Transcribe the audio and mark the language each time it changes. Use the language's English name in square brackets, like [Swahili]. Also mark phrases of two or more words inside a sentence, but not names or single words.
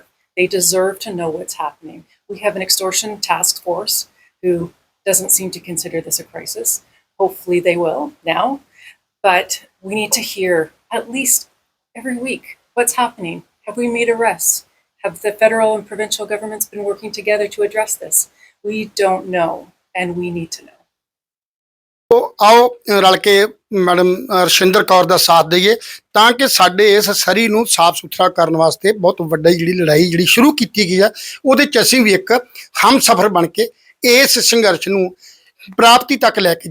[English] They deserve to know what's happening. We have an extortion task force who doesn't seem to consider this a crisis. Hopefully they will now. But we need to hear at least every week what's happening. Have we made arrests? Have the federal and provincial governments been working together to address this? We don't know, and we need to know. [Punjabi] ਤੋ ਆਓ ਰਲ ਕੇ ਮੈਡਮ रशिंਦਰ ਕੌਰ ਦਾ ਸਾਥ ਦਈਏ ਤਾਂ ਕਿ ਸਾਡੇ ਇਸ ਸਰੀ ਨੂੰ ਸਾਫ਼ ਸੁਥਰਾ ਕਰਨ ਵਾਸਤੇ ਬਹੁਤ ਵੱਡੀ ਜਿਹੜੀ ਲੜਾਈ ਜਿਹੜੀ ਸ਼ੁਰੂ ਕੀਤੀ ਗਈ ਆ ਉਹਦੇ 'ਚ ਅਸੀਂ ਵੀ ਇੱਕ ਹਮਸਫਰ ਬਣ ਕੇ ਇਸ ਸੰਘਰਸ਼ ਨੂੰ ਪ੍ਰਾਪਤੀ ਤੱਕ ਲੈ ਕੇ